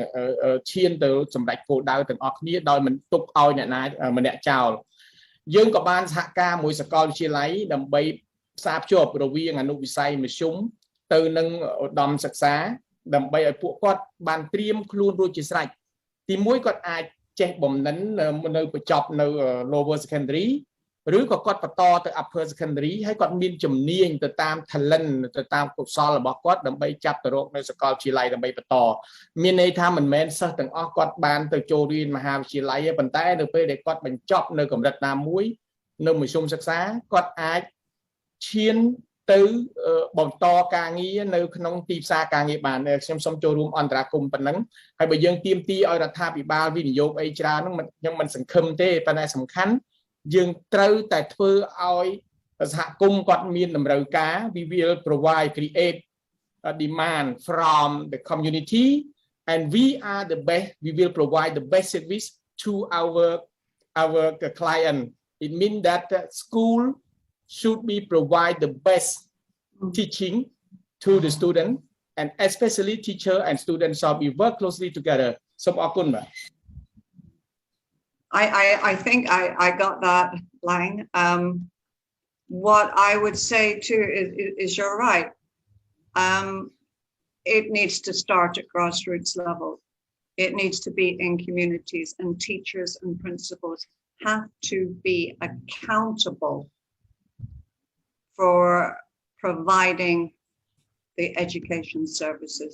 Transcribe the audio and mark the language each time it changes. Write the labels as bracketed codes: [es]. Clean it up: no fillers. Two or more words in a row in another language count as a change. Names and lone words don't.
[km] ឈានទៅសម្រេចគោលដៅទាំងអស់គ្នាដោយមិនទុកឲ្យអ្នកណាម្នាក់ចោលយើងក៏បានសហការមួយសាកលវិទ្យាល័យដើម្បីផ្សារភ្ជាប់រវាងអនុវិស័យមធ្យមទៅនឹងឧត្តមសិក្សាដើម្បីឲ្យពួកគាត់បានត្រៀមខ្លួនរួចជាស្រេចទី1គាត់អាច ចេះបំណិននៅបញ្ចប់នៅ [en] lower secondary [km] ឬក៏គាត់បន្តទៅ [en] upper secondary [km] ហើយគាត់មានជំនាញទៅតាម talent ទៅតាមកុសលរបស់គាត់ដើម្បីចាប់ទៅរកនៅសាកលវិទ្យាល័យដើម្បីបន្តមានន័យថាមិន មែនសិស្សទាំងអស់គាត់បានទៅចូលរៀនមហាវិទ្យាល័យទេប៉ុន្តែនៅពេលដែលគាត់បញ្ចប់នៅកម្រិតណាមួយនៅមធ្យមសិក្សាគាត់អាចឈានទៅ បន្តការងារនៅក្នុងទីផ្សារការងារបានខ្ញុំសូមចូលរួមអន្តរាគមន៍ប៉ុណ្ណឹងហើយបើយើងទាមទារឲ្យរដ្ឋាភិបាលវិនិយោគអីច្រើនហ្នឹងខ្ញុំមិនសង្ឃឹមទេប៉ុន្តែសំខាន់យើងត្រូវតែធ្វើឲ្យសហគមន៍គាត់មានតម្រូវការ [en] we will create a demand from the community and we are the best we will provide the best service to our client it means that the school should be provide the best teaching to the student and especially teacher and students shall be work closely together [km] សូមអរគុណបាទ [en] I think I got that, Lang. What I would say too is you're right. It needs to start at grassroots level. It needs to be in communities, and teachers and principals have to be accountable for providing the education services.